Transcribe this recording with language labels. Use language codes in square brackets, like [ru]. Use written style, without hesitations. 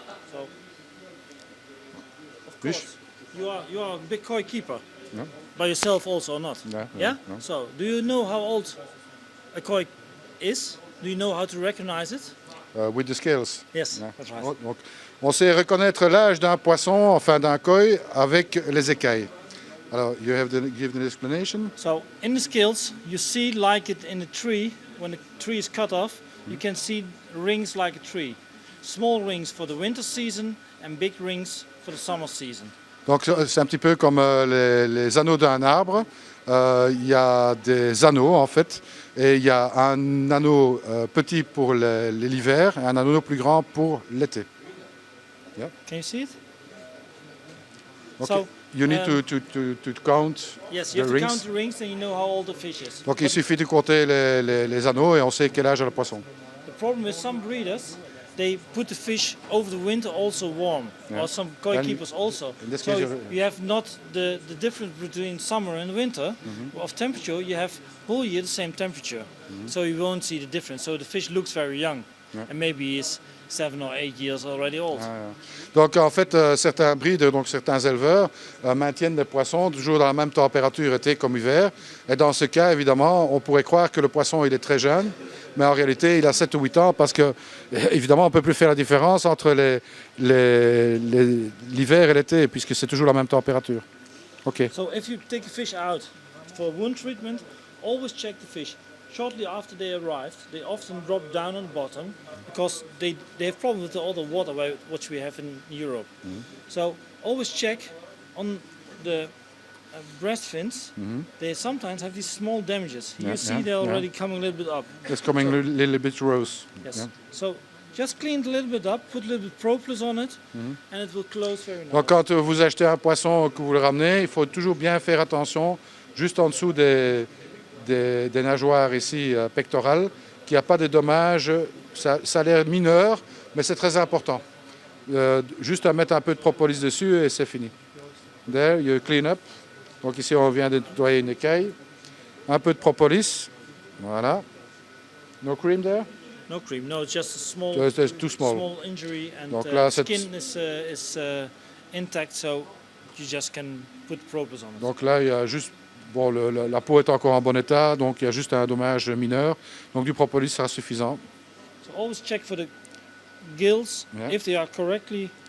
[en] So, of course, you are a big koi keeper. No. By yourself also or not? Yeah? No. So, do you know how old a koi is? Do you know how to recognize it? With the scales. Yes, Yeah. that's right. [fr] Donc, on sait reconnaître l'âge d'un poisson, enfin d'un koi, avec les écailles. [en] Alors, you have to give the explanation. So in the scales, you see like it in a tree, when the tree is cut off, you can see rings like a tree. Small rings for the winter season and big rings for the summer season. [fr] Donc, c'est un petit peu comme les anneaux d'un arbre. Il y a des anneaux, en fait, et il y a un anneau petit pour l'hiver et un anneau plus grand pour l'été. [en] Yeah. Can you see it? Okay. So, You need to count yes, the you have to count the rings and you know how old the fish is. [fr] Donc, il suffit de compter les anneaux et on sait quel âge a le poisson. [en] The problem with some breeders, they put the fish over the winter also warm, Yeah. or some koi And keepers also. in this So case, you have not the difference between summer and winter of temperature. You have whole year the same temperature, so you won't see the difference. So the fish looks very young, and maybe is 7 or 8 years already old. [fr] Donc en fait, certains breeders, donc certains éleveurs, maintiennent les poissons toujours dans la même température été comme hiver. Et dans ce cas, évidemment, on pourrait croire que le poisson il est très jeune, mais en réalité, il a 7 ou 8 ans parce que, évidemment, on ne peut plus faire la différence entre l'hiver et l'été puisque c'est toujours la même température. [en] OK. So if you take a fish out for wound treatment, always check the fish. Shortly after they arrived, they often drop down on the bottom because they have problems with all the water which we have in Europe. So always check on the breast fins. They sometimes have these small damages. You see they're already coming a little bit up. It's coming a little bit rose. Yes. Yeah. So just clean it a little bit up, put a little bit propolis on it, and it will close very nice. [fr] Donc quand vous achetez un poisson que vous le ramenez, il faut toujours bien faire attention, juste en dessous des nageoires ici pectorales, qu'il n'y a pas de dommages. Ça a l'air mineur, mais c'est très important. Juste à mettre un peu de propolis dessus et c'est fini. [en] There, you clean up. [fr] Donc ici, on vient de nettoyer une écaille. Un peu de propolis. Voilà. [en] No cream there? No cream, no, it's just a small, It's too small. small injury, and [fr] Donc là, [en] the skin is intact, so you just can put propolis on it. [fr] Donc là, il y a juste... Bon, la peau est encore en bon état, donc il y a juste un dommage mineur. Donc du propolis sera suffisant. [en] So always check for the gills, if they are correctly